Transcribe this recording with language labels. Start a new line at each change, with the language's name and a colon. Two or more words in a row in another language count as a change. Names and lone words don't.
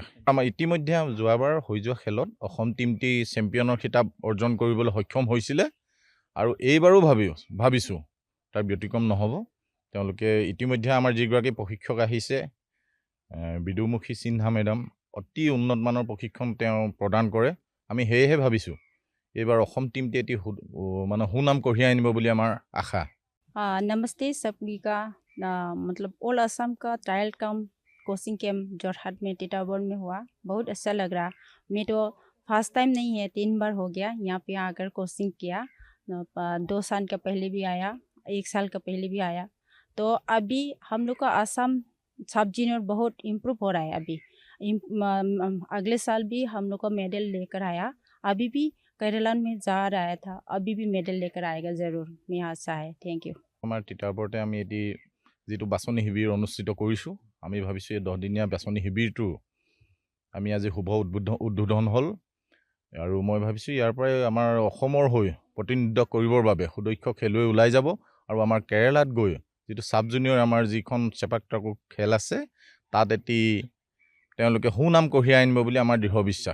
Assamese: আমাৰ ইতিমধ্যে যোৱাবাৰ হৈ যোৱা খেলত অসম টীমটি চেম্পিয়নৰ খিতাপ অৰ্জন কৰিবলৈ সক্ষম হৈছিলে আৰু এইবাৰো ভাবিছোঁ তাৰ ব্যতিক্ৰম নহ'ব। তেওঁলোকে ইতিমধ্যে আমাৰ যিগৰাকী প্ৰশিক্ষক আহিছে বিদুমুখী সিনহা মেডাম, অতি উন্নত মানৰ প্ৰশিক্ষণ তেওঁ প্ৰদান কৰে। আমি সেয়েহে ভাবিছোঁ এইবাৰ অসম টীমটি এটি সুনাম কঢ়িয়াই আনিব বুলি আমাৰ আশা।
Hindi: नमस्ते सभी का मतलब ऑल असम का
English: trial cum coaching camp
Hindi: जोरहाट में टिटाबोर में हुआ। बहुत अच्छा लग रहा। मैं तो
English: first time
Hindi: नहीं है, 3 बार हो गया यहाँ पे आकर कोचिंग किया। 2 साल का पहले भी आया, 1 साल का पहले भी आया। तो अभी हम लोग का असम
English: sub junior
Hindi: बहुत इम्प्रूव हो रहा है। अभी अगले साल भी हम लोग का मेडल लेकर आया। अभी भी केरला में जा रहा था, अभी भी मेडल लेकर आएगा ज़रूर, मैं आशा है।
English: thank you.
Assamese: আমাৰ তিতাবৰতে আমি এটি যিটো বাছনি শিবিৰ অনুষ্ঠিত কৰিছোঁ, আমি ভাবিছোঁ এই 10 দিনীয়া বাছনি শিবিৰটো আমি আজি শুভ উদ্বোধন হ'ল আৰু মই ভাবিছোঁ ইয়াৰ পৰাই আমাৰ অসমৰ হৈ প্ৰতিনিধিত্ব কৰিবৰ বাবে সুদক্ষ খেলুৱৈ ওলাই যাব আৰু আমাৰ কেৰালাত গৈ যিটো
English: sub junior
Assamese: আমাৰ যিখন চেপাক টাকু খেল আছে তাত এটি তেওঁলোকে সুনাম কঢ়িয়াই আনিব বুলি আমাৰ দৃঢ় বিশ্বাস।